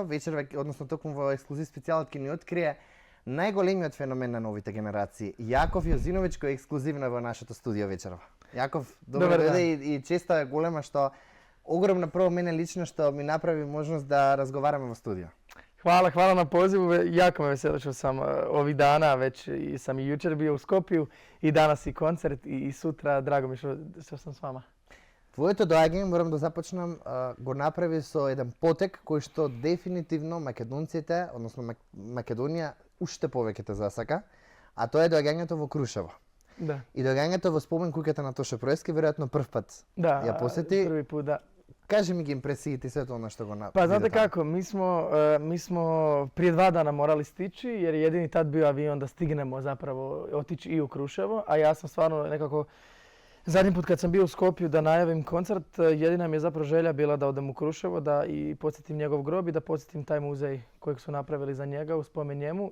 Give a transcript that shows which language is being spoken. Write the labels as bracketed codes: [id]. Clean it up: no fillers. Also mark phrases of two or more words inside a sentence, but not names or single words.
[mk] Вечер, односно токму во ексклузив специјалот ќе ни открие најголемиот феномен на новите генерации. Јаков Јозиновиќ кој е ексклузивно во нашето студио вечерва. Јаков, добро дојде и честа е голема што огромна прво мене лично што ми направи можност да разговараме во студио. [hr] Hvala na pozivu. Jako me veseli što sam ovih dana, već sam i jučer bio u Skopju i danas i koncert i sutra. Drago mi što sam s vama. [mk] Твоето доаѓање, морам да започнам, го направи со еден потек кој што дефинитивно македонците, односно Македонија, уште повеќе те засака, а тоа е доаѓањето во Крушево. Да. И доаѓањето во спомен куќата на Тоше Проевски, веројатно прв пат ја посети. [hr] Prvi put, da. [mk] Кажи ми ги импресиите и свето ono što го направи. [hr] Pa znate kako, mi smo prije 2 dana morali stići jer je jedini tad bio avion da stignemo zapravo otići i u Kruševo, a ja sam stvarno nekako zadnji put kad sam bio u Skopju da najavim koncert, jedina mi je zapravo želja bila da odem u Kruševo, da i podsjetim njegov grob i da podsjetim taj muzej kojeg su napravili za njega u spomen njemu.